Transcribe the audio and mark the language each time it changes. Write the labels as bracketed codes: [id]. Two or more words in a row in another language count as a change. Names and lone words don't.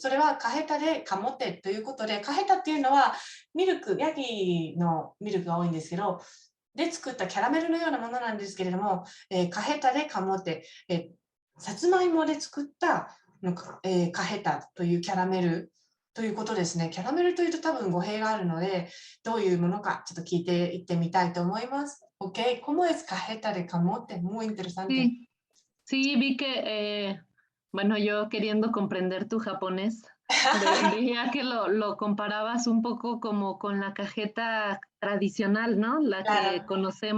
[ja] それはカヘタでカモテということで、カヘタっていうのはミルク、ヤギのミルクが多いんですけど、で作ったキャラメルのようなものなんですけれども、カヘタでカモテ、さつまいもで作ったカヘタというキャラメルということですね。キャラメルというと多分語弊があるので、どういうものかちょっと聞いていってみたいと思います。 [es] Ok, ¿cómo es cajeta de camote? Muy interesante. Sí, sí, vi que, bueno, yo queriendo comprender tu japonés, veía que lo comparabas un poco como con la cajeta tradicional, ¿no? La que Claro.